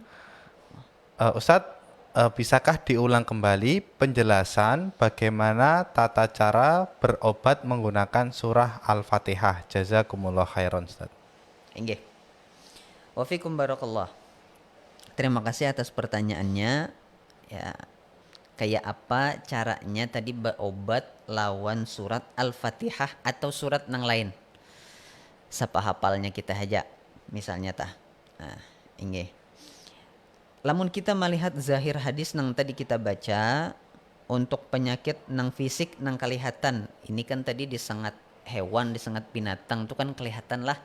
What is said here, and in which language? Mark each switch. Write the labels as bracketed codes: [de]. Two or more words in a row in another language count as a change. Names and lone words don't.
[id] Ustadz, bisakah diulang kembali penjelasan bagaimana tata cara berobat menggunakan surah Al-Fatihah? [ar] Jazakumullah khairan, Ustadz. Inggih. Wa fikum barakallah. [id] Terima kasih atas pertanyaannya. [bjn] Ya, kayak apa caranya tadi berobat lawan surat Al-Fatihah atau surat nang lain? Sapa hafalnya kita aja. Misalnya tah. Nah, inggih. Lamun kita melihat zahir hadis nang tadi kita baca untuk penyakit nang fisik nang kelihatan. [id] Ini kan tadi disengat hewan, disengat binatang itu kan kelihatan lah.